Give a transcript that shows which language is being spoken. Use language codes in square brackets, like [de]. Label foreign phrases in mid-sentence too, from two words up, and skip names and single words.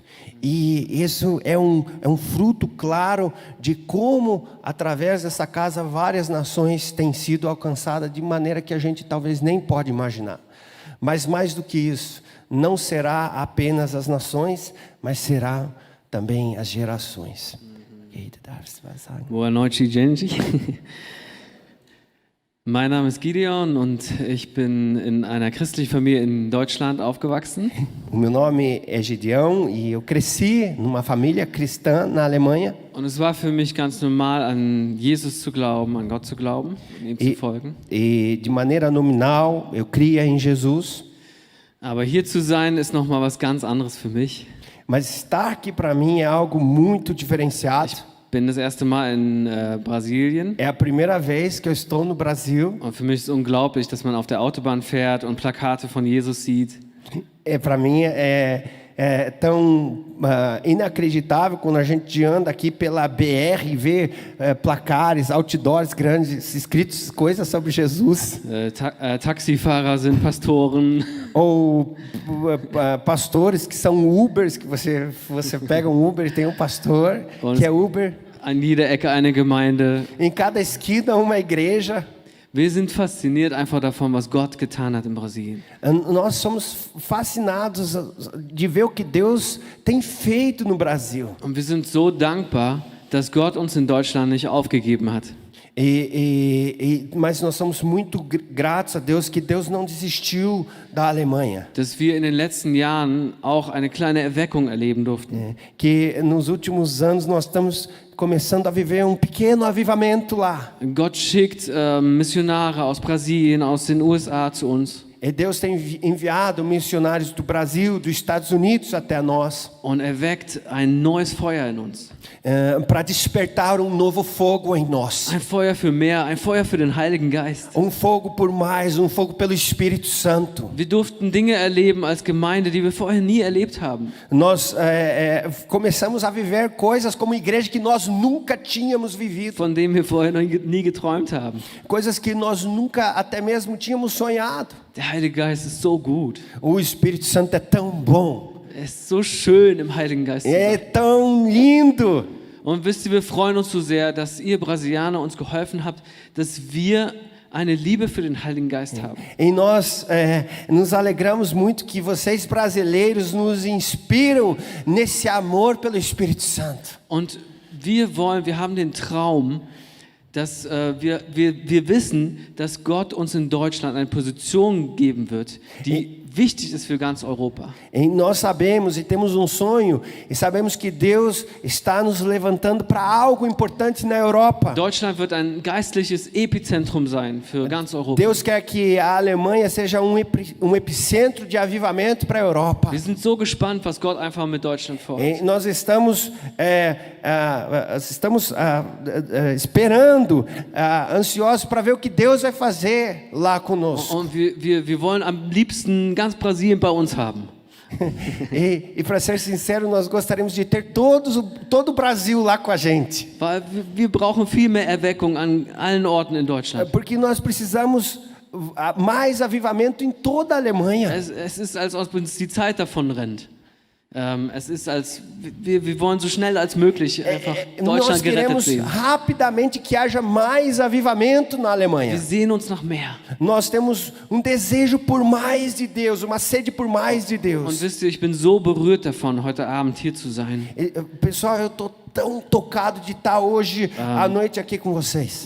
[pt] E isso é um fruto claro de como, através dessa casa, várias nações têm sido alcançadas de maneira que a gente talvez nem pode imaginar. Mas mais do que isso, não será apenas as nações, mas será também as gerações. Boa noite, gente. [de] Mein Name ist Gideon und ich bin in einer christlichen Familie in Deutschland aufgewachsen. [pt] O meu nome é Gideão e eu cresci numa família cristã na Alemanha. [de] Und es war für mich ganz normal, an Jesus zu glauben, an Gott zu glauben, ihm zu folgen. [pt] E de maneira nominal, eu cria em Jesus. [de] Aber hier zu sein ist noch mal was ganz anderes für mich. [pt] Mas estar aqui para mim é algo muito diferenciado. [de] Bin das erste Mal in Brasilien. [pt] É a primeira vez que eu estou no Brasil. [de] Und für mich ist es unglaublich, dass man auf der Autobahn fährt und Plakate von Jesus sieht. [pt] Para mim tão inacreditável quando a gente anda aqui pela BR e vê placares, outdoors grandes, escritos coisas sobre Jesus. [de] Taxifahrer sind Pastoren. [pt] Ou pastores que são Ubers, que você pega um Uber e tem um pastor que é Uber. [de] An jeder Ecke eine Gemeinde. [pt] Em cada esquina uma igreja. [de] Wir sind fasziniert einfach davon, was Gott getan hat in Brasilien. [pt] Nós somos fascinados de ver o que Deus tem feito no Brasil. [de] Und wir sind so dankbar, dass Gott uns in Deutschland nicht aufgegeben hat. [pt] Mas nós somos muito gratos a Deus que Deus não desistiu da Alemanha. [de] Dass wir in den letzten Jahren auch eine kleine Erweckung erleben durften. [pt] Que nos últimos anos nós estamos começando a viver um pequeno avivamento lá. [de] Gott schickt Missionare aus Brasilien, aus den USA zu uns. [pt] E Deus tem enviado missionários do Brasil, dos Estados Unidos até nós. [de] Und weckt ein neues Feuer in uns. [pt] Para despertar um novo fogo em nós. [de] Ein Feuer für mehr, ein Feuer für den Heiligen Geist. [pt] Fogo por mais, fogo pelo Espírito Santo. [de] Wir durften Dinge erleben als Gemeinde, die wir vorher nie erlebt haben. [pt] Nós começamos a viver coisas como igreja que nós nunca tínhamos vivido. [de] Von denen wir vorher noch nie geträumt haben. [pt] Coisas que nós nunca até mesmo tínhamos sonhado. [de] Der Heilige Geist ist so gut. [pt] O Espírito Santo é tão bom. [de] Es ist so schön, im Heiligen Geist zu sein. [pt] É tão lindo. [de] Und wisst ihr, wir freuen uns so sehr, dass ihr Brasilianer uns geholfen habt, dass wir eine Liebe für den Heiligen Geist haben. [pt] E nós nos alegramos muito que vocês brasileiros nos inspiram nesse amor pelo Espírito Santo. [de] Und wir haben den Traum, dass wir wissen, dass Gott uns in Deutschland eine Position geben wird, die wichtig ist für ganz Europa. [pt] E nós sabemos e temos sonho e sabemos que Deus está nos levantando para algo importante na Europa. [de] Deutschland wird ein geistliches Epizentrum sein für ganz Europa. [pt] Deus quer que a Alemanha seja epicentro de avivamento para a Europa. [de] Wir sind so gespannt, was Gott einfach mit Deutschland vorhat. [pt] E nós estamos esperando, ansiosos para ver o que Deus vai fazer lá conosco. [de] Und wir wollen am liebsten ganz Brasilien bei uns haben. [pt] E para ser sincero, nós gostaríamos de ter todo o Brasil lá com a gente. [de] Weil wir brauchen viel mehr Erweckung an allen Orten in Deutschland. [pt] Porque nós precisamos mais avivamento em toda a Alemanha. [de] Es ist, als ob uns die Zeit davon rennt. Es ist, als wir wollen so schnell als möglich einfach Deutschland gerettet sehen. [pt] Nós queremos rapidamente que haja mais avivamento na Alemanha. [de] Wir sehen uns nach mehr. [pt] Nós temos desejo por mais de Deus, uma sede por mais de Deus. [de] Und wisst ihr, ich bin so berührt davon, heute Abend hier zu sein. [pt] Pessoal, eu estou tão tocado de estar hoje à noite aqui com vocês.